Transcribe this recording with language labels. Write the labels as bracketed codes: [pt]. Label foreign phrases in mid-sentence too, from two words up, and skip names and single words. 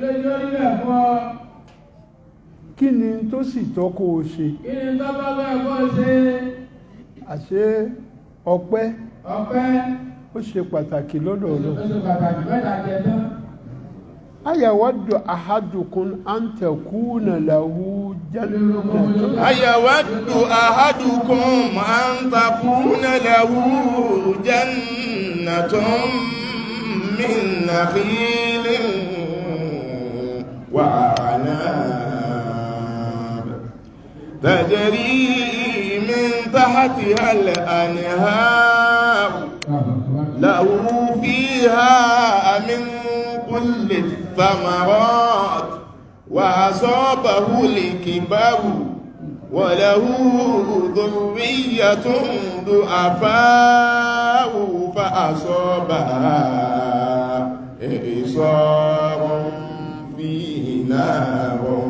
[yo] Kí ni tó sì tọ́ kó o ṣe? Àṣé ọpẹ́ ó ṣe pàtàkì lọ́dọ̀ Ọlọ́run. [ar] أيود أحدكم أن تكون له جنة. أيود أحدكم أن تكون له جنة من نخيل و أعناب تجري من تحتها الأنهار له فيها من كل الثمرات وأصابه الكبر وله ذرية ضعفاء فأصابها إعصار فيه نار